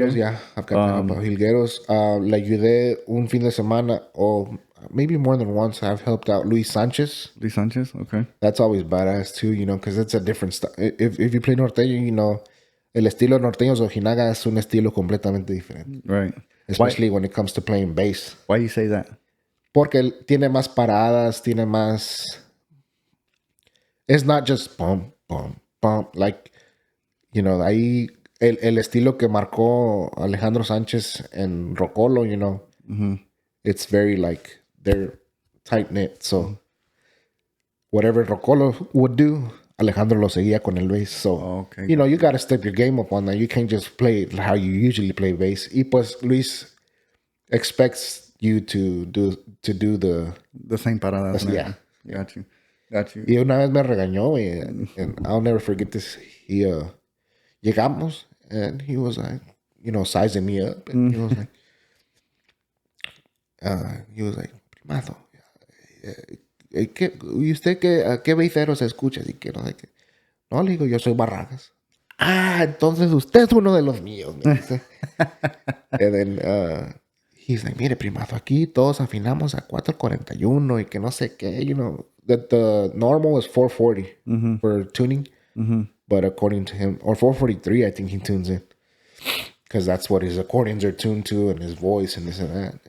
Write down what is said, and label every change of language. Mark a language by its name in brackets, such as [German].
[English] Jilgueros, yeah. I've got to help out. Jilgueros. Le ayudé un fin de semana, or maybe more than once. I've helped out Luis Sanchez. Luis Sanchez, okay. That's always badass too, you know, because it's a different style. [Spanish] If you play norteño, you know, el estilo norteño de Ojinaga es un estilo completamente diferente. [English] Right. Especially when it comes to playing bass. Why you say that? [Spanish] Porque tiene más paradas, tiene más... [English] It's not just bum, bum, bum. Like, you know, ahí el estilo que marcó Alejandro Sánchez en Rocolo, you know, it's very like, they're tight-knit. So, whatever Rocolo would do, Alejandro lo seguía con el bass. So, you know, you got to step your game up on that. You can't just play it how you usually play bass. Y pues Luis expects you to do the same paradas. Yeah. Got you. [Spanish] Y una vez me regañó, and I'll never forget this. He llegamos, and he was like, you know, sizing me up, and he was like, primazo, ¿y usted qué beiseros escucha? Y que no sé qué. No, le digo, yo soy Barragas. Ah, entonces usted es uno de los míos, me dice. [English] And then he's like, mire, primazo, aquí todos afinamos a 441 y que no sé qué, you know, that the normal is 440 for tuning, but according to him, or 443, I think he tunes in, because that's what his accordions are tuned to, and his voice, and this and that.